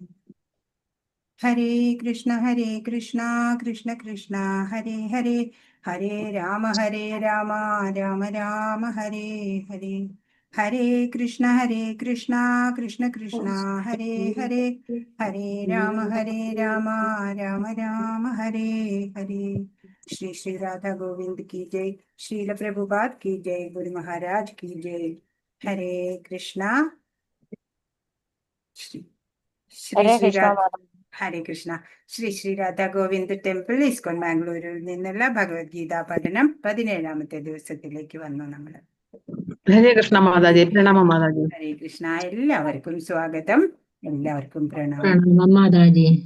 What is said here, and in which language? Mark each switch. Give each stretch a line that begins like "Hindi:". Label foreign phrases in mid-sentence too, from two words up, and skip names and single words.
Sanskrit: ഹരേ കൃഷ്ണ കൃഷ്ണ കൃഷ്ണ ഹരേ ഹരേ, ഹരേ രാമ രാമ രാമ ഹരേ ഹരേ. ഹരേ കൃഷ്ണ കൃഷ്ണ കൃഷ്ണ ഹരേ ഹരേ, ഹരേ രാമ രാമ രാമ ഹരേ ഹരേ.
Hindi: ശ്രീ ശ്രീ രാധാ ഗോവിന്ദ് की जय. श्रील प्रभुपाद की जय. गुरु महाराज की जय. हरे कृष्णा.
Sanskrit: श्री श्री ഹരേ കൃഷ്ണ.
Malayalam: ശ്രീ ശ്രീ രാധാ ഗോവിന്ദ് ടെമ്പിൾ ഇസ്കോൺ ബാംഗ്ലൂരിൽ നിന്നുള്ള ഭഗവത്ഗീത പഠനം 17ാമത്തെ ദിവസത്തിലേക്ക് വന്നു നമ്മള്. ഹരേ കൃഷ്ണ മാതാജി. പ്രണാമം മാതാജി. ഹരേ കൃഷ്ണ. എല്ലാവർക്കും സ്വാഗതം, എല്ലാവർക്കും പ്രണാമം മാതാജി.